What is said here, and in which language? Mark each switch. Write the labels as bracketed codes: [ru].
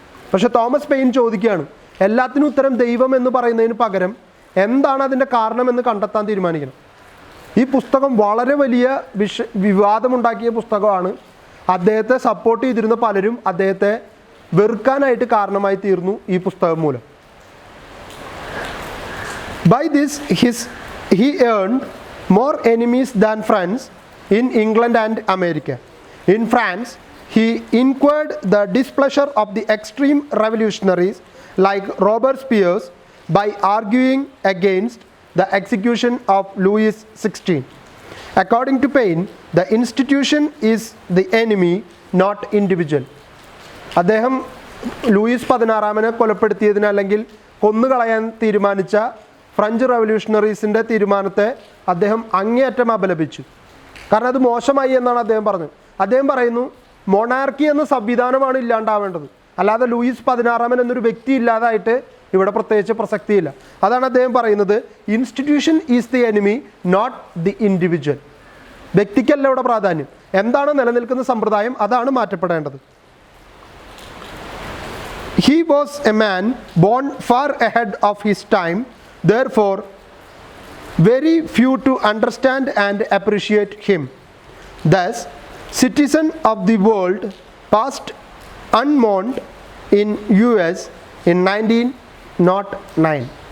[ml] പക്ഷെ Thomas pain ചോദിക്കുകയാണ്, എല്ലാത്തിനും ഉത്തരം ദൈവം എന്ന് പറയുന്നതിന് പകരം എന്താണ് അതിൻ്റെ കാരണമെന്ന് കണ്ടെത്താൻ തീരുമാനിക്കണം. ഈ പുസ്തകം വളരെ വലിയ വിവാദമുണ്ടാക്കിയ പുസ്തകമാണ്. അദ്ദേഹത്തെ സപ്പോർട്ട് ചെയ്തിരുന്ന പലരും അദ്ദേഹത്തെ വെറുക്കാനായിട്ട് കാരണമായി തീർന്നു ഈ പുസ്തകം മൂലം. [en] By this he earned more enemies than friends in England and America. In France, he incurred the displeasure of the extreme revolutionaries like Robespierre by arguing against the execution of Louis XVI. According to Paine, the institution is the enemy, not individual. [ml] അദ്ദേഹം Luis 16 കൊലപ്പെടുത്തിയതിന് അല്ലെങ്കിൽ കൊന്നുകളയാൻ തീരുമാനിച്ച French റവല്യൂഷണറീസിൻ്റെ തീരുമാനത്തെ അദ്ദേഹം അങ്ങേയറ്റം അപലപിച്ചു. കാരണം അത് മോശമായി എന്നാണ് അദ്ദേഹം പറഞ്ഞത്. അദ്ദേഹം പറയുന്നു, മൊണാർക്കി എന്ന സംവിധാനമാണ് ഇല്ലാണ്ടാവേണ്ടത്, അല്ലാതെ ലൂയിസ് 16 എന്നൊരു വ്യക്തി ഇല്ലാതായിട്ട് ഇവിടെ പ്രത്യേകിച്ച് പ്രസക്തിയില്ല. അതാണ് അദ്ദേഹം പറയുന്നത്, [en] Institution is the enemy, not the individual. [ml] വ്യക്തിക്കല്ല ഇവിടെ പ്രാധാന്യം, എന്താണ് നിലനിൽക്കുന്ന സമ്പ്രദായം അതാണ് മാറ്റപ്പെടേണ്ടത്. [en] He was a man born far ahead of his time, therefore very few to understand and appreciate him. Thus, citizen of the world passed unmourned in US in 1909.